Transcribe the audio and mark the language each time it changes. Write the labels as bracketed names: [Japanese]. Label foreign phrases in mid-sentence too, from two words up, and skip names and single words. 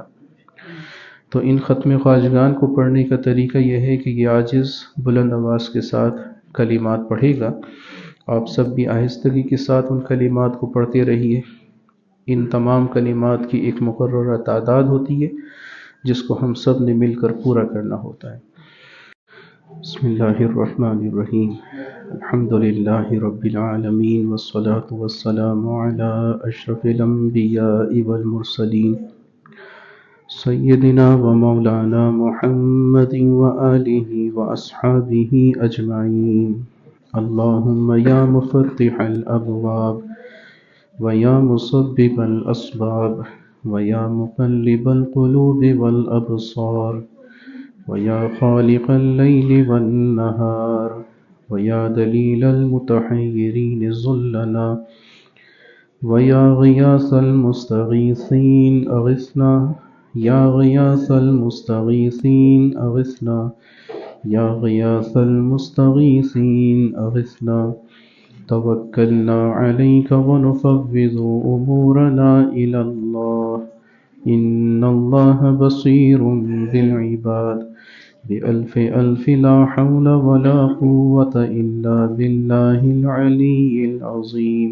[Urdu] تو ان ختم خواجگان کو پڑھنے کا طریقہ یہ ہے کہ یہ عاجز بلند آواز کے ساتھ کلمات پڑھے گا. آپ سب بھی آہستگی کے ساتھ ان کلمات کو پڑھتے رہیے. ان تمام کلمات کی ایک مقررہ تعداد ہوتی ہے جس کو ہم سب نے مل کر پورا کرنا ہوتا ہے. [Arabic] بسم الله الرحمن الرحيم. الحمد لله رب العالمين والصلاة والسلام على أشرف الأنبياء والمرسلين سيدنا ومولانا محمد وآله وأصحابه أجمعين. اللهم يا مفتح الأبواب ويا مسبب الأسباب و يا مقلب القلوب والأبصار ويا خالق الليل والنهار ويا دليل المتحيرين دلنا ويا غياث المستغيثين أغثنا يا غياث المستغيثين أغثنا يا غياث المستغيثين أغثنا. توكلنا عليك ونفوض أمورنا إلى الله إن الله بصير بالعباد بألف ألف لا حول ولا قوة إلا بالله العلي العظيم.